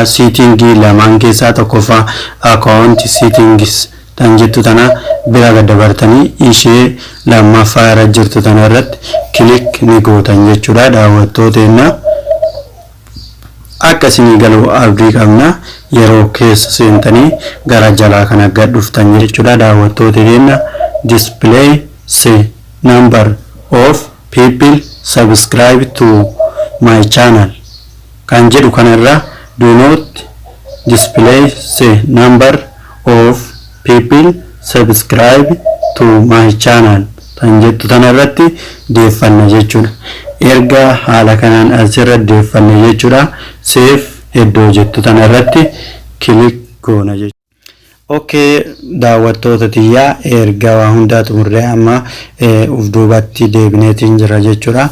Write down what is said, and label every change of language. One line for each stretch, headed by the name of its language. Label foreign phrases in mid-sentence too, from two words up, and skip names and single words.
Oromo: Siitingii lamaan keessaa tokkoffaa
English: account settings
Oromo: tan jettu tana bira gad dabartanii ishee lammaffaa irra jirtu tana irratti click ni gootan jechuudha. Daawwattooteena akkasii galuu abdii qabna. Yeroo keessa seentanii gara jalaa kana gad dhuftan jechuudha. Daawwattooteena
English: display say number of people subscribe to my channel
Oromo: kan jedhu kanarra
English: do not display say number of people subscribe to my channel
Oromo: tan jettu tanarratti deeffanna jechuudha. Erga haala kanaan asirra deeffanne jechuudha. Save iddoo jettu tanarratti click goona jechuudha. Okay, daawwattoota tiyyaa erga waa hundaa xumurree amma uf duubatti deebineetiin jira jechuudha.